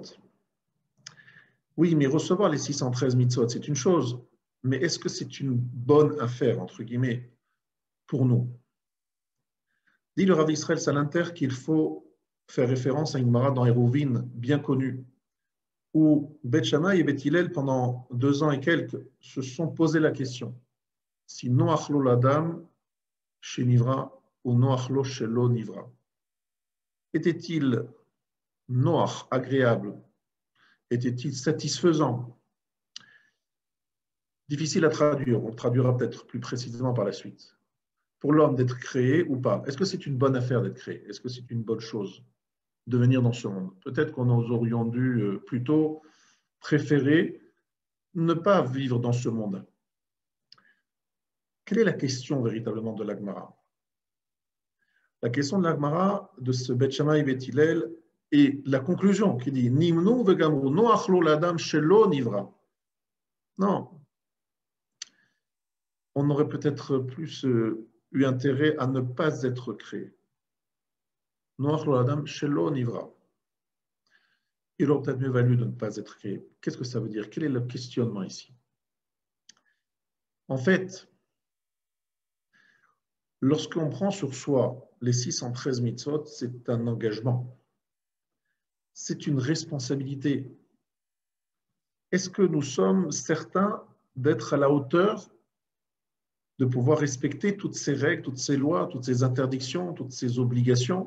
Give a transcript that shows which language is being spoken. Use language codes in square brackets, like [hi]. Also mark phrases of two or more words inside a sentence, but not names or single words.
[fr] Oui, mais recevoir les 613 mitzvot, c'est une chose, mais est-ce que c'est une bonne affaire, entre guillemets, pour nous? Dit le Rav Israël Salanter qu'il faut faire référence à une Gemara dans Hérouvin bien connue, où Beth Shammai et Beth Hillel, pendant 2 ans et quelques, se sont posé la question si [he] נוח לו לאדם שנברא [fr] ou [he] נוח לו שלא נברא. [fr] Était-il Noach agréable? Était-il satisfaisant? Difficile à traduire, on le traduira peut-être plus précisément par la suite. Pour l'homme d'être créé ou pas? Est-ce que c'est une bonne affaire d'être créé? Est-ce que c'est une bonne chose de venir dans ce monde? Peut-être qu'on nous aurions dû plutôt préférer ne pas vivre dans ce monde. Quelle est la question véritablement de l'Agmara? La question de l'Agmara, de ce Beth Shammai et Beth Hillel, est la conclusion qui dit [he] נמנו וגמרו נוח לו לאדם שלא נברא. [fr] Non. On aurait peut-être plus eu intérêt à ne pas être créé. [he] נוח לו לאדם שלא נברא. [fr] Il aurait peut-être mieux valu de ne pas être créé. Qu'est-ce que ça veut dire? Quel est le questionnement ici? En fait, lorsqu'on prend sur soi les 613 mitzvot, c'est un engagement. C'est une responsabilité. Est-ce que nous sommes certains d'être à la hauteur de pouvoir respecter toutes ces règles, toutes ces lois, toutes ces interdictions, toutes ces obligations?